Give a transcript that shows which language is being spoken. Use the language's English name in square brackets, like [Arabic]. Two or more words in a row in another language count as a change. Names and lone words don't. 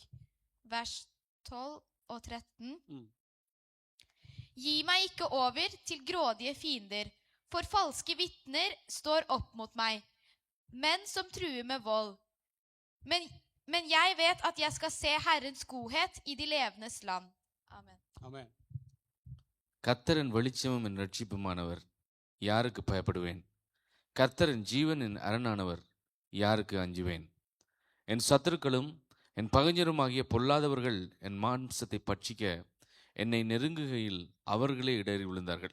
[Norwegian] Vers 12 og 13. Gi meg ikke over til grådige fiender, for falske vitner står opp mot meg, menn som truer med vold. Men jeg vet at jeg skal se Herrens godhet i de levendes land. Amen. Amen. [Tamil] கர்த்தரின் வெளிச்சமும் என் ரட்சிப்புமானவர், யாருக்கு பயப்படுவேன்? கர்த்தரின் ஜீவனின் அரணானவர், யாருக்கு அஞ்சுவேன்? என் சத்துருக்களும் என் பகைஞருமாகிய பொல்லாதவர்கள் என் மாம்சத்தை பட்சிக்க என்னை நெருங்குகையில் அவர்களே இடறி விழுந்தார்கள்.